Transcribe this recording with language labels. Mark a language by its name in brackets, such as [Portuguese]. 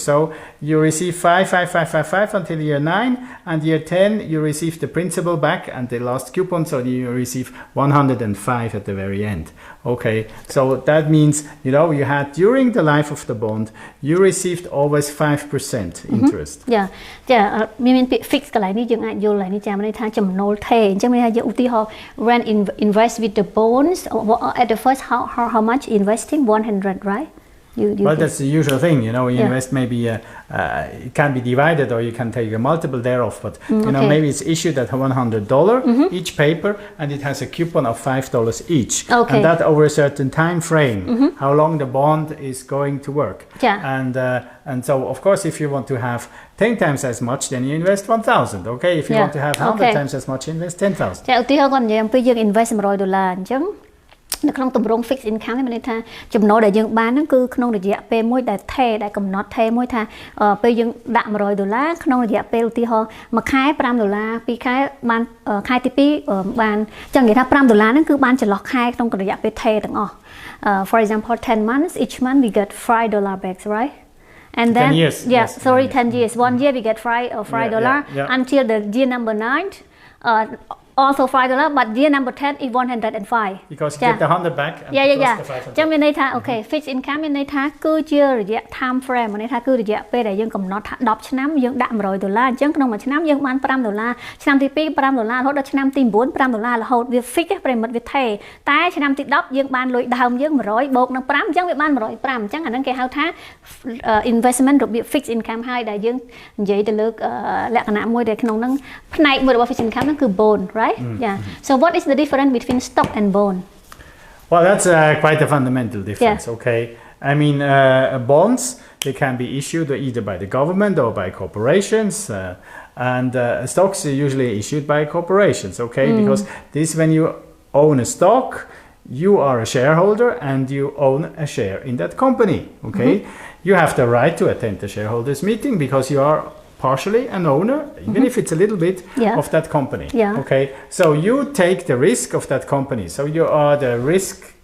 [English] So you receive 5 until year 9, and year 10 you receive the principal back and the last coupon, so you receive 105 at the very end. Okay, so that means you know you had during the life of the bond you received always 5% interest. [Khmer] Yeah, មានពាក្យ fix កន្លែងនេះយើងអាចយល់ហើយនេះចាំន័យថាចំណូលថេរអញ្ចឹងមានថាយើងឧទាហរណ៍ [English] when invest with the bonds at the first how much investing 100 right well that's the usual thing you know you invest maybe it can be divided or you can take a multiple thereof but you know maybe it's issued at $100 each paper and it has a coupon of $5 each and that over a certain time frame how long the bond is going to work and so of course if you want to have 10 times as much then you invest 1,000 okay if you want to have 100 times as much you invest 10,000 [Khmer] ចាឧទាហរណ៍គាត់និយាយអំពីយើង invest $100អញ្ចឹងនៅក្នុងទម្រង់ fixed income នេះមានន័យថាចំណូលដែលយើងបានហ្នឹងគឺក្នុងរយៈពេលមួយដែលថេរដែលកំណត់ថេរមួយថាពេលយើងដាក់$100ក្នុងរយៈពេលឧទាហរណ៍មួយខែ$5 2ខែបានខែទី2បានចឹងនិយាយថា$5ហ្នឹងគឺបានចន្លោះខែក្នុងរយៈពេលថេរទាំងអស់ [English] for example 10 months each month we get $5 back right and then 10 years, sorry 10 years 1 year we get $5 until the year number 9 also $5 but year number 10 is 105 because you get the 100 back and plus the 500 [Khmer] ចឹងមានន័យថា okay fixed income មានន័យថាគឺជារយៈ time frame មានន័យថាគឺរយៈពេលដែលយើងកំណត់ថា10ឆ្នាំយើងដាក់$100អញ្ចឹងក្នុងមួយឆ្នាំយើងបាន$5ឆ្នាំទី2$5រហូតដល់ឆ្នាំទី9$5រហូតវា fix ប្រិមិត្តវាថេរតែឆ្នាំទី10យើងបានលុយដើមយើង100បូកនឹង5អញ្ចឹងវាបាន105អញ្ចឹងអាហ្នឹងគេហៅថា investment របៀប fixed income ហើយដែលយើងនិយាយទៅលើលក្ខណៈមួយដែលក្នុងហ្នឹងផ្នែកមួយរបស់ fixed income ហ្នឹងគឺ bond right [English] so what is the difference between stock and bond well that's quite a fundamental difference okay I mean bonds they can be issued either by the government or by corporations and stocks are usually issued by corporations okay because this when you own a stock you are a shareholder and you own a share in that company okay you have the right to attend the shareholders meeting because you are partially an owner even if it's a little bit of that company okay so you take the risk of that company so you are the risk